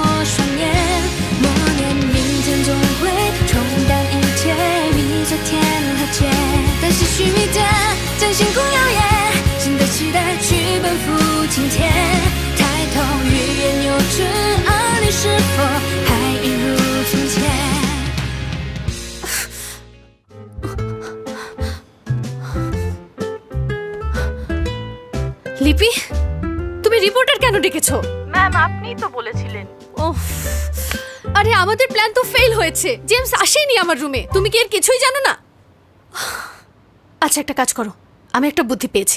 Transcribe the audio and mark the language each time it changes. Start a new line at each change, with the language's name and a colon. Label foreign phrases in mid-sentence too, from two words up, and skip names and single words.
Chinese: 双眼，默念明天总会冲淡一切，比昨天和解，但是须弥间将星空耀眼，新的期待去奔赴今天，抬头欲言又止，而你是否还一如从前？
Bangla: লিপি, তুমি রিপোর্টার কেন ডেকেছো? ম্যাম আপনিই তো বলেছিলেন। ওহ, আরে আমাদের প্ল্যান তো ফেল হয়েছে। জেমস আসেনি আমার রুমে, তুমি কি এর কিছুই জানো না? আচ্ছা একটা কাজ করো, আমি একটা বুদ্ধি পেয়েছি।